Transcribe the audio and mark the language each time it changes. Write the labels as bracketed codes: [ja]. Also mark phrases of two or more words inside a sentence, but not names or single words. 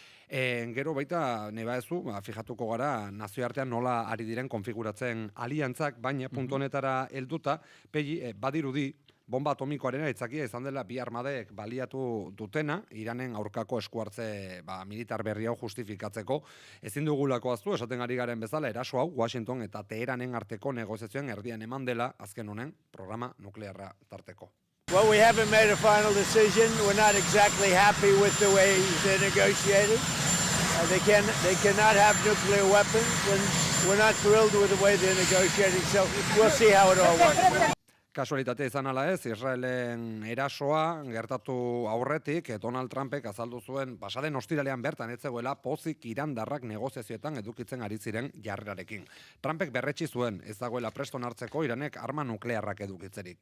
[eu] Gero baita, neba ezu, fijatuko gara, nazioartean nola ari diren konfiguratzen aliantzak, baina puntu honetara helduta, badirudi, bomba atomikoaren aitzakia izan dela bi armadek baliatu dutena, Iranen aurkako eskuartze militar berri hau justifikatzeko. Ezin dugulako aztu, esaten ari garen bezala, eraso hau Washington eta Teheranen arteko negoziazioen erdian eman dela azken honen programa nuklearra tarteko. [en] Well, we haven't made a final decision. We're not exactly happy with the way they negotiated. They cannot have nuclear weapons, and we're not thrilled with the way they're negotiating, so we'll see how it all works. [eu] Kasualitatea izan ala ez, Israelen erasoa gertatu aurretik, Donald Trumpek azaldu zuen pasaden ostiralean bertan ez zegoela pozik irandarrak negoziazioetan edukitzen ari ziren jarrerarekin. Trumpek berretsi zuen ez dagoela preston hartzeko Iranek arma nuklearrak edukitzerik.